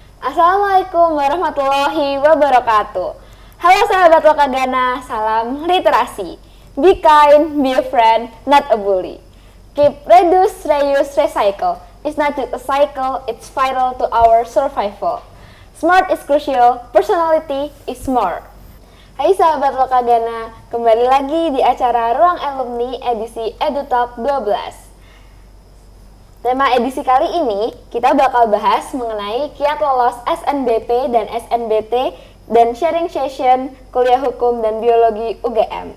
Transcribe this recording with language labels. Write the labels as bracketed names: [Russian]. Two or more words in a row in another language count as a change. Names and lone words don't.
[Arabic] السلام عليكم ورحمة الله وبركاته. [Indonesian] Halo sahabat Lokagana, salam literasi. [English] Be kind, be a friend, not a bully. Keep, reduce, reuse, recycle. It's not just a cycle, it's vital to our survival. Smart is crucial, personality is more. [Indonesian] Hai sahabat Lokagana, kembali lagi di acara Ruang Alumni edisi EduTalk 12. Tema edisi kali ini, kita bakal bahas mengenai kiat lolos SNBP dan SNBT dan [English] sharing session [Indonesian] kuliah hukum dan biologi UGM.